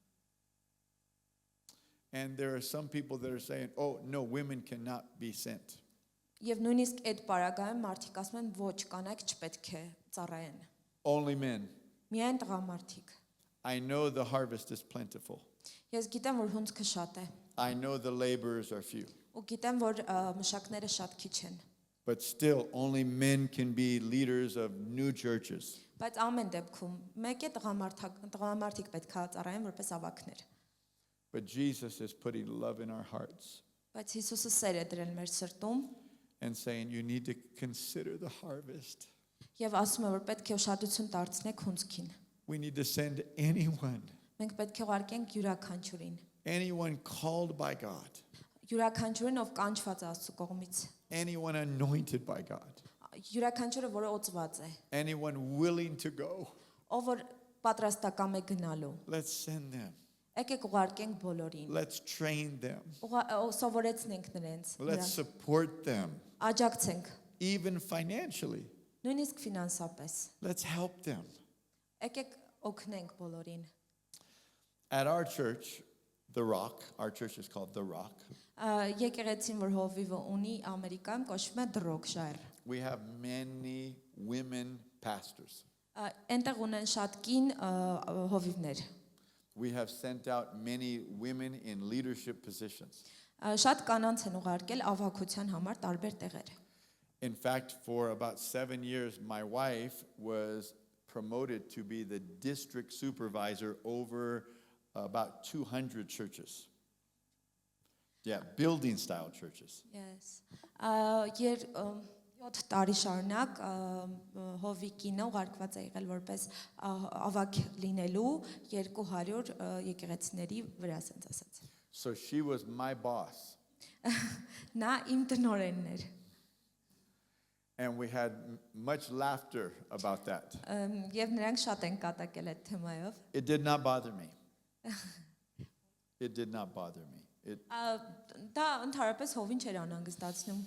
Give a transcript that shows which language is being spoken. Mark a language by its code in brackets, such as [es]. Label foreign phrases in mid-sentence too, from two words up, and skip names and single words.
[en] And there are some people that are saying, oh, no, women cannot be sent. [hy] Եվ նույնիսկ այդ պարագայում մարդիկ ասում են, ոչ, կանայք չպետք է ծառայեն։ [en] Only men. [hy] Միայն տղամարդիկ։ [en] I know the harvest is plentiful. [hy] Ես գիտեմ, որ հունձքը շատ է, [en] I know the laborers are few. [hy] ու գիտեմ, որ մշակները շատ քիչ են։ [en] But still, only men can be leaders of new churches. [hy] Բայց ամեն դեպքում մեկ է տղամարդիկ պետք է ծառայեն որպես ավակներ։ [en] But Jesus is putting love in our hearts [hy] Բայց Հիսուսը սեր է դրել մեր սրտում [en] and saying, you need to consider the harvest. [hy] եւ ասում է, որ պետք է ուշադրություն դարձնեք հունձքին։ [en] We need to send anyone, [hy] Մենք պետք է ուղարկենք յուրաքանչյուրին։ [en] anyone called by God, [hy] Յուրաքանչյուրին, ով կանչված է Աստծո կողմից։ [en] anyone anointed by God, [hy] Յուրաքանչյուրը, որը օծված է, [en] anyone willing to go. [hy] ով որ պատրաստական է գնալու։ [en] Let's send them. [hy] Եկեք ուղարկենք բոլորին։ [en] Let's train them. [hy] Սովորեցնենք նրանց։ [en] Let's support them, [hy] Աջակցենք, [en] even financially. [hy] նույնիսկ ֆինանսապես։ [en] Let's help them. [hy] Եկեք օգնենք բոլորին։ [en] At our church, The Rock, our church is called The Rock. [hy] Եկեղեցին, որ հովիվը ունի Ամերիկայում, կոչվում է Դրոկշայր։ [en] We have many women pastors. [hy] Այնտեղ ունեն շատ կին հովիվներ։ [en] We have sent out many women in leadership positions. [hy] Շատ կանանց են ուղարկել ավակության համար տարբեր տեղեր։ [en] In fact, for about 7 years, my wife was promoted to be the district supervisor over about 200 churches. Yeah, building style churches. Yes. [hy] 7 տարի շարունակ հովիկինը ուղարկված է եղել որպես ավակ լինելու 200 եկեղեցիների վրա, ասենց ասած։ [en] So she was my boss. [hy] Նա իմ տնօրենն էր։ [en] And we had much laughter about that. [hy] Եվ նրանք շատ են կատակել այդ թեմայով։ [en] It did not bother me. It did not bother me. [hy] Դա ընդհանրապես հովին չէր անհանգստացնում։